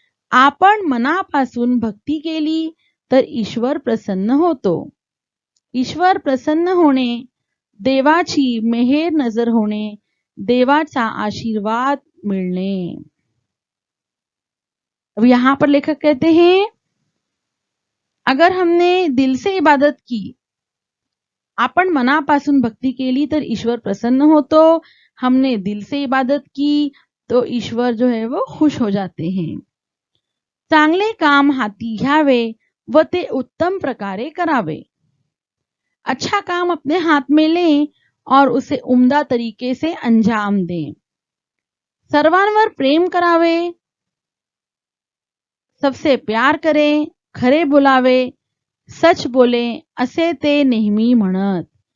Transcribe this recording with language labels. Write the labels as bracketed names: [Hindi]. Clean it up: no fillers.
[Marathi] आपण मनापासून भक्ती केली तर ईश्वर प्रसन्न होतो। ईश्वर प्रसन्न होणे, देवाची मेहर नजर होणे, देवाचा आशीर्वाद मिलने। [Hindi] अब यहां पर लेखक कहते हैं, अगर हमने दिल से इबादत की, [Marathi] आपण मनापासून भक्ती केली तर ईश्वर प्रसन्न होतो। [Hindi] हमने दिल से इबादत की तो ईश्वर जो है वो खुश हो जाते हैं। [Marathi] चांगले काम हाती घ्यावे व ते उत्तम प्रकारे करावे। [Hindi] अच्छा काम अपने हाथ में लें और उसे उम्दा तरीके से अंजाम दें। [Marathi] सर्वांवर प्रेम करावे, [Hindi] सबसे प्यार करें, [Marathi] खरे बोलावे, [Hindi] सच बोले [Marathi] असे ते नेहमी म्हणत।